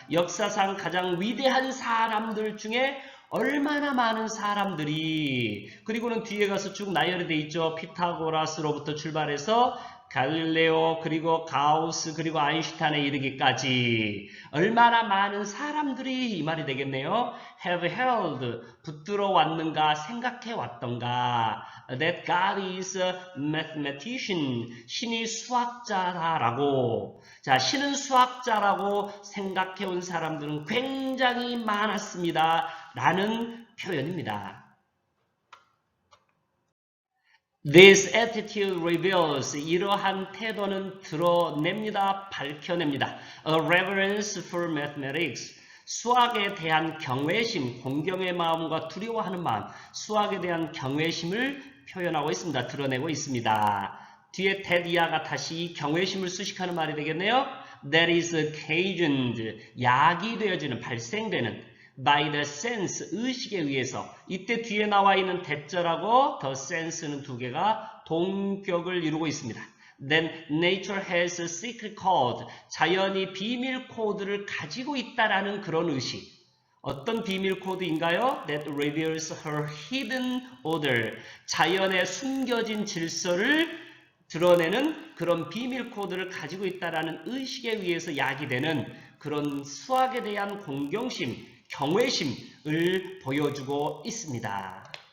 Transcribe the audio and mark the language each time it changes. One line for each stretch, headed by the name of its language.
Korean: 역사상 가장 위대한 사람들 중에 얼마나 많은 사람들이, 그리고는 뒤에 가서 쭉 나열이 돼 있죠. 피타고라스로부터 출발해서 갈릴레오, 그리고 가우스, 그리고 아인슈타인에 이르기까지 얼마나 많은 사람들이 이 말이 되겠네요.
English: have held,
Korean: 붙들어 왔는가, 생각해 왔던가.
English: that God is a mathematician,
Korean: 신이 수학자라고. 자, 신은 수학자라고 생각해 온 사람들은 굉장히 많았습니다. 라는 표현입니다.
English: This attitude reveals,
Korean: 이러한 태도는 드러냅니다, 밝혀냅니다.
English: A reverence for mathematics,
Korean: 수학에 대한 경외심, 공경의 마음과 두려워하는 마음, 수학에 대한 경외심을 표현하고 있습니다. 드러내고 있습니다. 뒤에 that 이하가 다시 경외심을 수식하는 말이 되겠네요.
English: That is occasioned,
Korean: 야기되어지는, 발생되는
English: by the sense,
Korean: 의식에 의해서. 이때 뒤에 나와 있는 대절하고 the sense는 두 개가 동격을 이루고 있습니다.
English: Then nature has a secret code,
Korean: 자연이 비밀 코드를 가지고 있다라는 그런 의식. 어떤 비밀 코드인가요?
English: That reveals her hidden order,
Korean: 자연의 숨겨진 질서를 드러내는 그런 비밀 코드를 가지고 있다라는 의식에 의해서 야기되는 그런 수학에 대한 공경심, 경외심을 보여주고 있습니다.